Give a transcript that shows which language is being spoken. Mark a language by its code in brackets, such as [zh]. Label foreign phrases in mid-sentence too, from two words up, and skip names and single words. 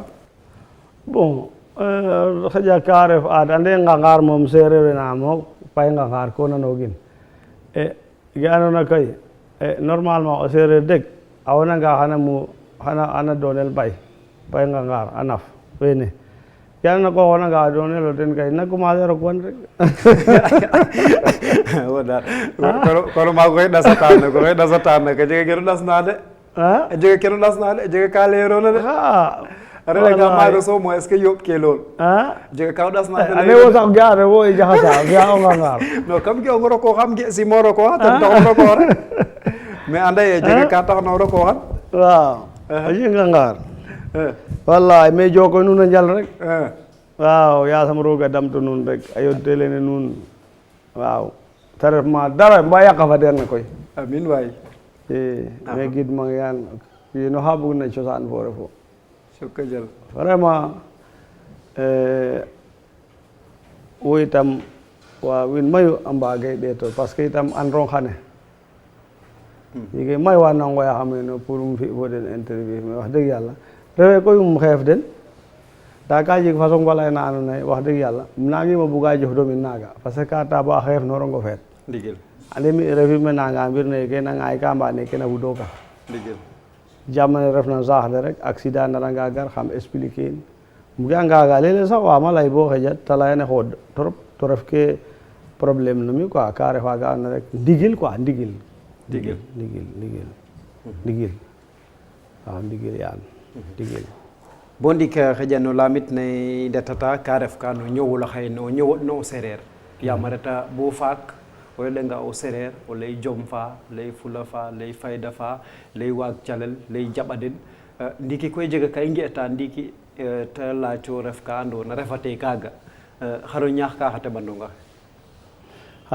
[srr] bon xaƴa ka ref aad ande ngangaar moom sereer we na mo pay ngangaar ko nanogin ge andoona koy normalement o sereer deg a wonanga xana doonel pay ngangaar a naf wene ke andoona ko xonanga doonel o ten kay na commencer rok wan rek wo daal kono maa koy ɗasatan ne ko jega keno ɗasna de a jega keno ɗasna de a jega ka leyeroona de a reɗanga maaga soom est ce que yooɓ ke lool jega ka o ɗasna ane wo sax ga re wo i jaxasa fi'a o ngangaar non kam ge ong rokooxam ge simo rokooxa ten taxum rokoore mais anda ye jega ka taxna o rokooxan waaw a jeg ngangaar wallahi mais joko nuun a njal rek waaw yasam roga damto nuun rek a yodte lene nuun waaw te ref ma dara mba yaqa fa der na koy amin waay me gidmang yaan no xa bug na cosaan fo refo soko jal vraiment wo itam wa win mayu a mbage ɗeeto parce que itam androng xane jege may wa na ngoya xam ne pour um fi fo den interview mais [wo] wax dëgg yàlla [srr] rewe koy um xeef den ndaa ka jeg façon falay na andoona yee [wo] wax dëgg yàlla [srr] nangima buga jof domin naaga parce que ka ta bo a xeef norongo feet ndigil ande mi refime nanga mbir ne ke na ngaay ka mba neke na fudoka ndigil jamane refna saax le rek accident naranga gar xam expliquer in mbuge a ngaaga leeg-leeg sax waama lay bo xeƴa te layane xood trop to ref ke problème no mi quoi ka refa ga andoona rek ndigil quoi ndigil waaw ndigil yaan ndigil bo ndik xeƴa no lamit ne ndetata ka ref ka no ñowol xaye no ñowoɗno o sereer yaam a reta bo faak o yeɗanga o sereer o lay jom fa lay fula fa lay fayda fa lay waag calel lay jaɓaden ndiki koy jega ka i nge'ta ndiki te laaco ref ka andoona refate kaaga xaro ñaax ka xa teɓandonga xe